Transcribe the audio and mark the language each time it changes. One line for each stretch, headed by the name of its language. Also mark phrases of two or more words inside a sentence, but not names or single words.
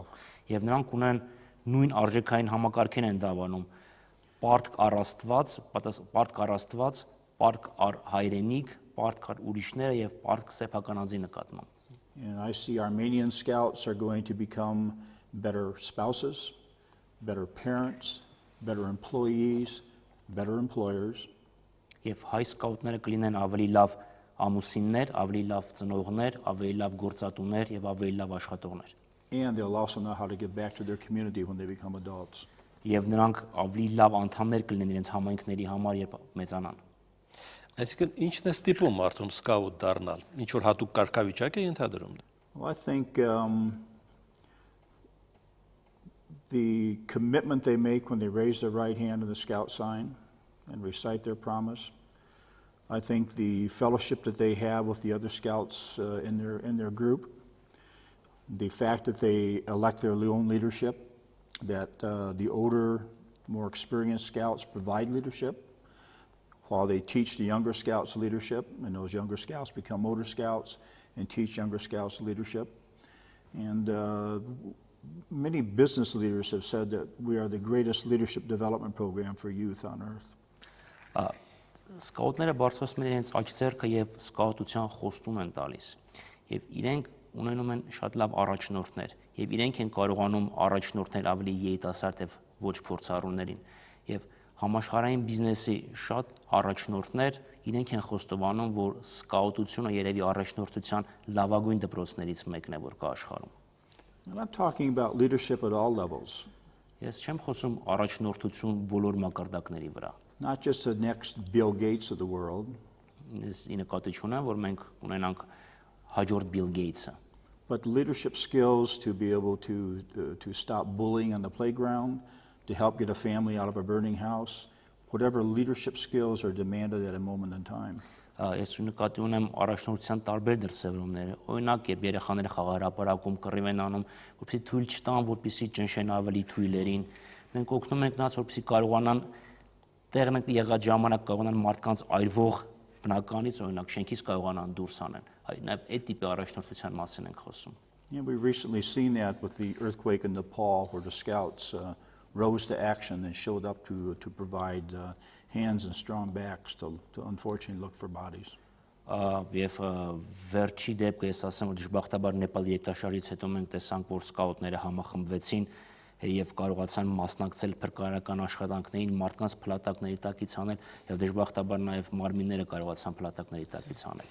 Armenian: Եվ նրանք ունեն նույն արժեքային համակարգին են դավանում պարտք առ Աստված, պարտք առ հայրենիք, պարտք առ ուրիշները եւ պարտք սեփական անձի նկատմամբ։
English: And I see Armenian scouts are going to become better spouses, better parents, better employees, better employers.
Armenian: Եվ հայ սկաուտները կլինեն ավելի լավ ամուսիններ, ավելի լավ ծնողներ, ավելի լավ գործատուներ եւ ավելի լավ աշխատողներ։
English: And they'll also know how to give back to their community when they become adults.
Armenian: Եվ նրանք ավելի լավ անդամներ կլինեն իրենց համայնքների համար, երբ մեծանան։ Այսինքն ինչն է ստիպում մարդուն սկաուտ դառնալ։ Ինչ որ հատուկ կարգավիճակ է ենթադրում։
English: Well, I think the commitment they make when they raise their right hand in the scout sign and recite their promise. I think the fellowship that they have with the other scouts in their group. The fact that they elect their own leadership, that the older, more experienced scouts provide leadership, while they teach the younger scouts leadership, and those younger scouts become older scouts and teach younger scouts leadership. And many business leaders have said that we are the greatest leadership development program for youth on earth.
Armenian: Սկաուտները բարձրացնում են իրենց աչքերքը եւ սկաուտության խոստում են տալիս։ Եվ իրենք ունենում են շատ լավ առաջնորդներ եւ իրենք են կարողանում առաջնորդներ ավելի երիտասարդ եւ ոչ փորձառուներին եւ համաշխարհային բիզնեսի շատ առաջնորդներ իրենք են խոստովանում, որ սկաուտությունը երևի առաջնորդության լավագույն դպրոցներից մեկն է, որ կա աշխարհում։
English: And I'm talking about leadership at all levels.
Armenian: Ես չեմ խոսում առաջնորդություն բոլոր մակարդակների վրա։
English: Not just the next Bill Gates of the world,
Armenian: Ես ի նկատի ունեմ, որ մենք ունենանք հաջորդ Bill Gates-ը,
English: but leadership skills to be able to stop bullying on the playground, to help get a family out of a burning house, whatever leadership skills are demanded at a moment in time.
Armenian: Ես նկատի ունեմ առաջնորդության տարբեր դրսևորումներ։ Օրինակ, երբ երեխաները խաղահրապարակում կռիվ են անում, որպեսզի թույլ չտան, որպեսզի ճնշեն ավելի թույլերին, մենք օգնում ենք նրանց, որպեսզի կարողանան տեղն եղած ժամանակ կարողանան մարդկանց այրվող բնականից, օրինակ, շենքից կարողանան դուրս անեն։ Նաև այդ տիպի առաջնորդության մասին ենք խոսում։
English: And we've recently seen that with the earthquake in Nepal, where the scouts rose to action and showed up to provide hands and strong backs to unfortunately look for bodies.
Armenian: Եվ վերջի դեպքը ես ասեմ, որ դժբախտաբար Նեպալի երկրաշարժից հետո մենք տեսանք, որ սկաուտները համախմբվեցին եւ կարողացան մասնակցել փրկարարական աշխատանքներին, մարդկանց փլատակների տակից անել եւ դժբախտաբար նաեւ մարմինները կարողացան փլատակների տակից անել։